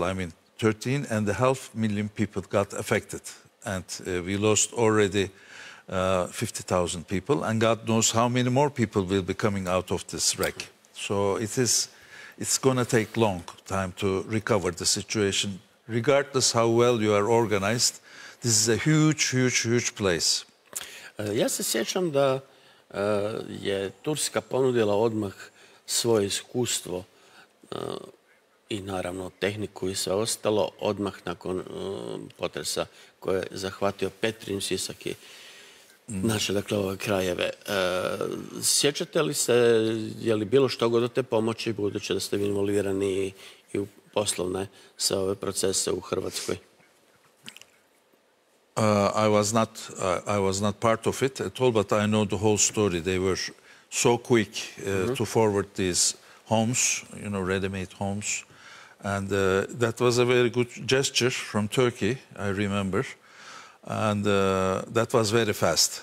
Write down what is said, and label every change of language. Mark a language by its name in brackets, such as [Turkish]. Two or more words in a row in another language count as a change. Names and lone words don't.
[English] I mean, 13.5 million people got affected, and we lost already 50,000 people, and God knows how many more people will be coming out of this wreck. So it's going to take long time to recover the situation. Regardless how well you are organized, this is a huge, huge, huge place. [Croatian] Ja se sjećam da je Turska ponudila odmah svoje iskustvo i naravno tehniku i sve ostalo odmah nakon potresa koje je zahvatio Petrinju, Sisak i naše, dakle, ove krajeve. Sjećate li se, je li bilo što god od te pomoći, budući da ste vi involvirani i u poslovne sve ove procese u Hrvatskoj? [English] I was not part of it at all, but I know the whole story. They were so quick to forward these homes, you know, ready-made homes. And that was a very good gesture from Turkey, I remember. And that was very fast.